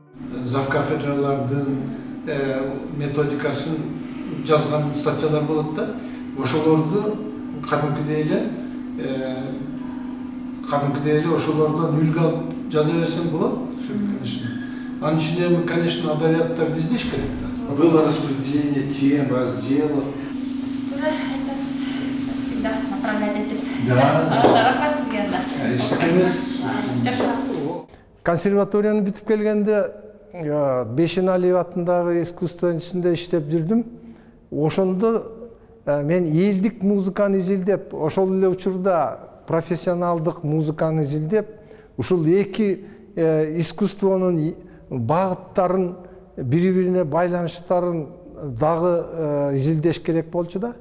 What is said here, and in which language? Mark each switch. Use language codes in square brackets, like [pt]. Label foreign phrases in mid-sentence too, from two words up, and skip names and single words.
[ky] Завкафедралардын методикасын жазган статьялар болот да. Ошолорду кадимкидей эле ошолордон үлгү алып жаза берсең болот. Анын үчүн, конечно, адабияттарды издеш керек да. [ru] Было распределение тем, разделов. Это всегда направлять этим. Да. [ky] Рахмат сизге анда. Консерваторияны бүтүп келгенде Бешеналиев атындагы искусство институтунда иштеп жүрдүм. Ошондо мен элдик музыканы изилдеп, ошол эле учурда профессионалдык музыканы изилдеп, ушул эки искусствонун багыттарын, бири-бирине байланыштарын дагы изилдеш керек болчу да.